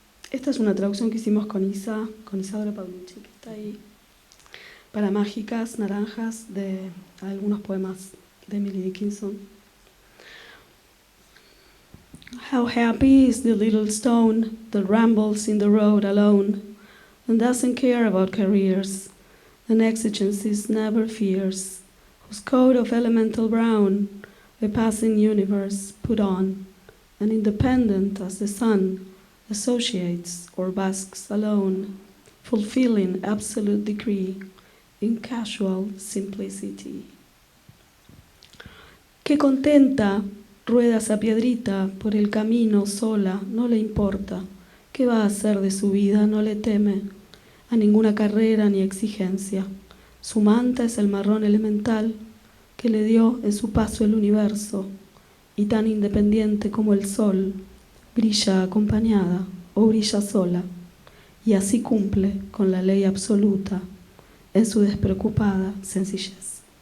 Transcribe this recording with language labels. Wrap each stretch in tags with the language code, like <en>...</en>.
<es>Esta es una traducción que hicimos con Isadora Paulucci, que está ahí, para Mágicas Naranjas, de algunos poemas de Emily Dickinson.</es> <en>How happy is the little stone that rambles in the road alone and doesn't care about careers and exigencies, never fears, whose coat of elemental brown a passing universe put on, and independent as the sun, associates or basks alone, fulfilling absolute decree in casual simplicity.</en> <es>Qué contenta rueda esa piedrita por el camino sola, no le importa. ¿Qué va a hacer de su vida? No le teme a ninguna carrera ni exigencia. Su manta es el marrón elemental que le dio en su paso el universo, y tan independiente como el sol, brilla acompañada o brilla sola, y así cumple con la ley absoluta en su despreocupada sencillez.</es>